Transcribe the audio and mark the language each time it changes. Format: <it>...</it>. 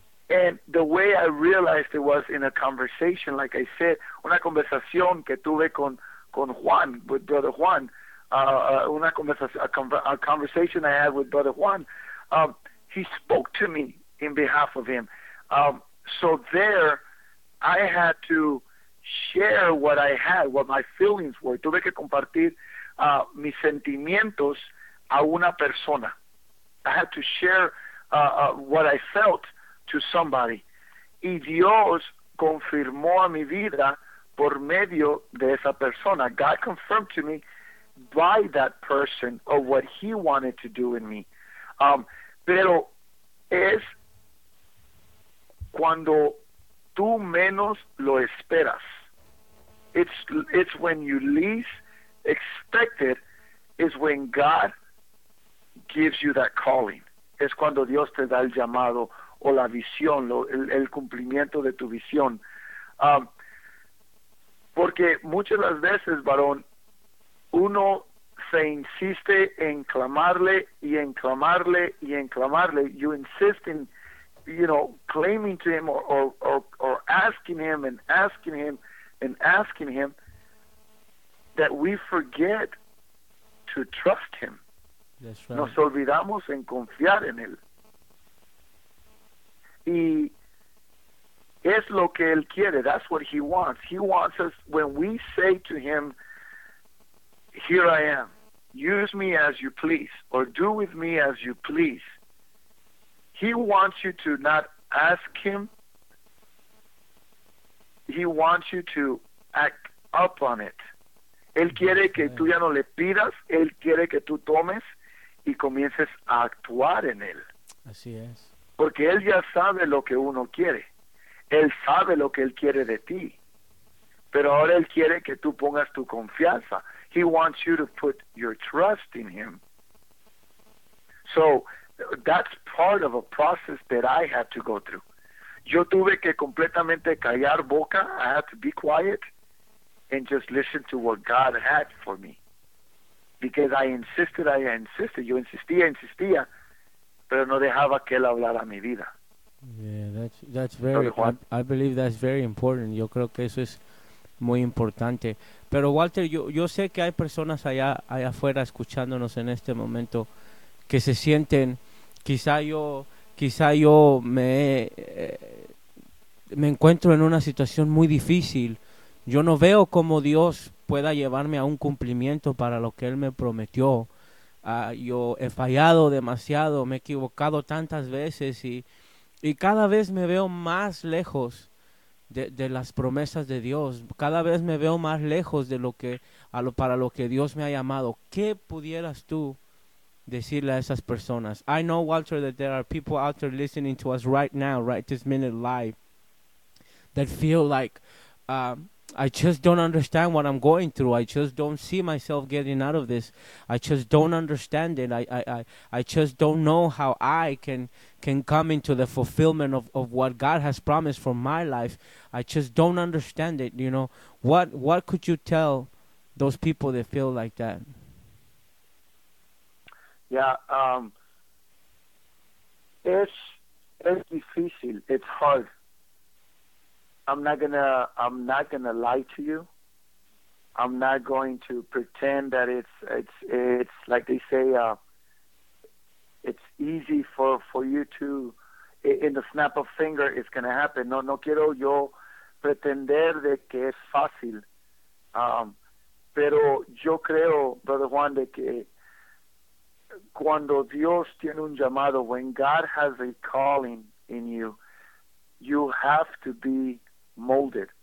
<en>And the way I realized it was in a conversation, like I said,</en> <es>una conversación que tuve con Juan,</es> <en>with Brother Juan, a conversation I had with Brother Juan. He spoke to me in behalf of him. So there, I had to share what I had, what my feelings were.</en> <es>Tuve que compartir mis sentimientos a una persona.</es> <en>I had to share what I felt to somebody.</en> <es>Y Dios confirmó a mi vida por medio de esa persona.</es> <en>God confirmed to me by that person of what he wanted to do in me.</en> <es>Pero es cuando tú menos lo esperas.</es> <en>It's when you least expect it is when God gives you that calling.</en> <es>Es cuando Dios te da el llamado o la visión, el cumplimiento de tu visión. Porque muchas las veces, varón, uno se insiste en clamarle y en clamarle y en clamarle.</es> <en>You insist in, you know, claiming to him or asking him and asking him and asking him, that we forget to trust him. That's right.</en> <es>Nos olvidamos en confiar en él. Y es lo que él quiere.</es> <en>That's what he wants. He wants us, when we say to him, here I am, use me as you please, or do with me as you please, he wants you to not ask him. He wants you to act up on it.</en> <es>Él quiere que tú ya no le pidas. Él quiere que tú tomes y comiences a actuar en él. Así es. Porque él ya sabe lo que uno quiere. Él sabe lo que él quiere de ti. Pero ahora él quiere que tú pongas tu confianza.</es> <en>He wants you to put your trust in him. So, that's part of a process that I had to go through.</en> <es>Yo tuve que completamente callar boca.</es> <en>I had to be quiet and just listen to what God had for me. Because I insisted.</en> <es>Yo insistía. Pero no dejaba que él hablara mi vida.</es> <en>Yeah, that's very, I believe that's very important.</en> <es>Yo creo que eso es muy importante. Pero Walter, yo sé que hay personas allá afuera escuchándonos en este momento que se sienten, quizá yo me encuentro en una situación muy difícil. Yo no veo cómo Dios pueda llevarme a un cumplimiento para lo que él me prometió. Yo he fallado demasiado, me he equivocado tantas veces y cada vez me veo más lejos de las promesas de Dios. Cada vez me veo más lejos de lo que para lo que Dios me ha llamado. ¿Qué pudieras tú decirle a esas personas?</es> <en>I know, Walter, that there are people out there listening to us right now, right this minute live, that feel like I just don't understand what I'm going through. I just don't see myself getting out of this. I just don't understand it. I just don't know how I can come into the fulfillment of what God has promised for my life. I just don't understand it, you know. What could you tell those people that feel like that? Yeah, it's difficult. It's hard. I'm not gonna lie to you. I'm not going to pretend that it's like they say, it's easy for you to, in the snap of finger, it's gonna happen.</en> <es>No quiero yo pretender de que es fácil. Pero yo creo, Brother Juan, de que cuando Dios tiene un llamado,</es> <en>when God has a calling in you, you have to be molded.</en>